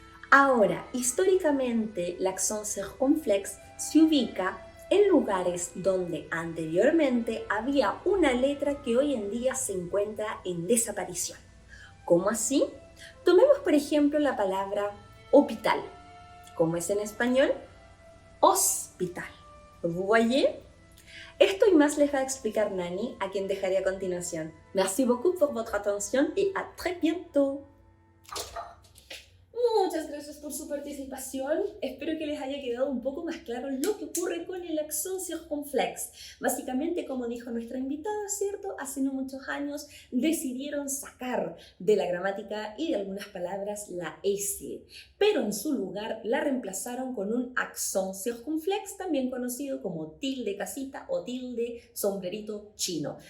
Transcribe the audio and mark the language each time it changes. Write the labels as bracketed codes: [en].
[es] Ahora, históricamente, l'accent circonflexe se ubica en lugares donde anteriormente había una letra que hoy en día se encuentra en desaparición. ¿Cómo así? Tomemos por ejemplo la palabra hospital. ¿Cómo es en español? Hospital. [fr] ¿Vous voyez? [es] Esto y más les va a explicar Nani, a quien dejaré a continuación. [fr] Merci beaucoup pour votre attention et à très bientôt. [es] Muchas gracias por su participación. Espero que les haya quedado un poco más claro lo que ocurre con el accent circonflexe. Básicamente, como dijo nuestra invitada, ¿cierto? Hace no muchos años decidieron sacar de la gramática y de algunas palabras la S, pero en su lugar la reemplazaron con un accent circonflexe, también conocido como tilde casita o tilde sombrerito chino.